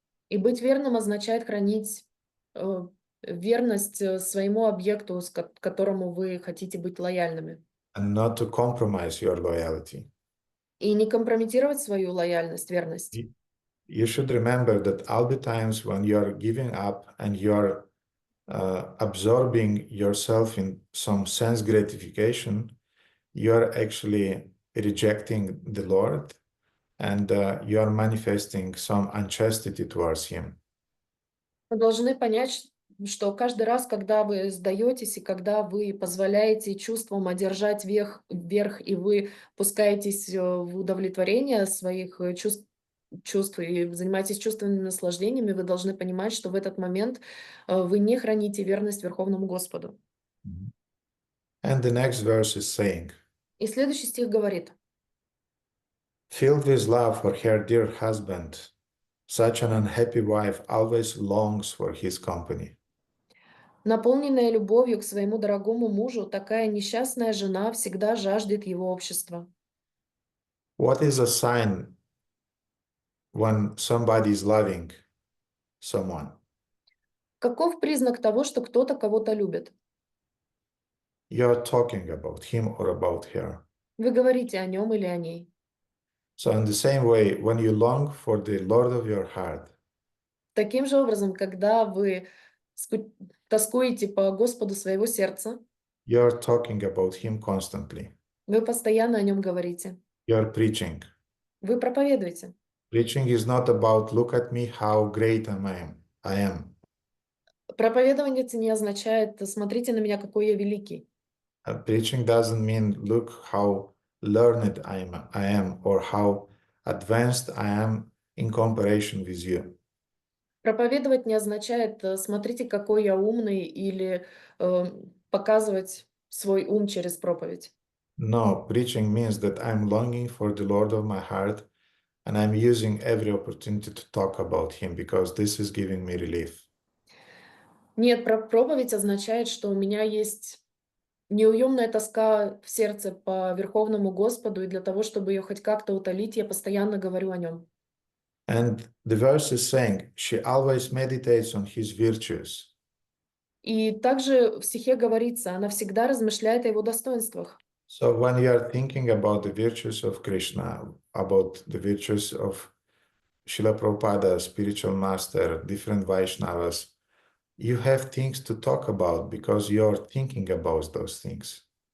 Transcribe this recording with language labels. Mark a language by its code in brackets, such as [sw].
[ru] И быть верным означает хранить верность своему объекту, к которому вы хотите быть лояльными. [en] And not to compromise your loyalty. [ru] И не компрометировать свою лояльность, верность. [en] You should remember that all the times when you are giving up and you are absorbing yourself in some sense gratification, you are actually rejecting the Lord and you are manifesting some unchastity towards Him. [ru] Вы должны понять, что каждый раз, когда вы сдаетесь и когда вы позволяете чувствам одержать верх, и вы пускаетесь в удовлетворение своих чувств и занимаетесь чувственными наслаждениями, вы должны понимать, что в этот момент вы не храните верность Верховному Господу. [en] And the next verse is saying, [ru] И следующий стих говорит: [en] filled with love for her dear husband, such an unhappy wife always longs for his company. [ru] Наполненная любовью к своему дорогому мужу, такая несчастная жена всегда жаждет его общества. [en] What is a sign when somebody is loving someone? [ru] Каков признак того, что кто-то кого-то любит? [en] You are talking about him or about her. [ru] Вы говорите о нем или о ней. [en] So in the same way, when you long for the Lord of your heart, [ru] Таким же образом, когда вы тоскуете по Господу своего сердца, [en] you are talking about him constantly. [ru] вы постоянно о нем говорите. [en] You are preaching. [ru] Вы проповедуете. [en] Preaching is not about look at me how great I am. [ru] Проповедование это не означает смотрите на меня, какой я великий. [en] Preaching doesn't mean look how learned I am or how advanced I am in comparison with you. [ru] Проповедовать не означает смотрите, какой я умный, или показывать свой ум через проповедь. [en] No, preaching means that I'm longing for the Lord of my heart and I'm using every opportunity to talk about him because this is giving me relief. [ru] Нет, проповедь означает, что у меня есть неуемная тоска в сердце по Верховному Господу, и для того, чтобы ее хоть как-то утолить, я постоянно говорю о нем. [en] And the verse is saying, she always meditates on his virtues. [ru] И также в стихе говорится, она всегда размышляет о его достоинствах. [en] So when you are thinking about the virtues of Krishna, about the virtues of Srila Prabhupada, spiritual master, different Vaishnavas, you have things to talk about because you are thinking about those things.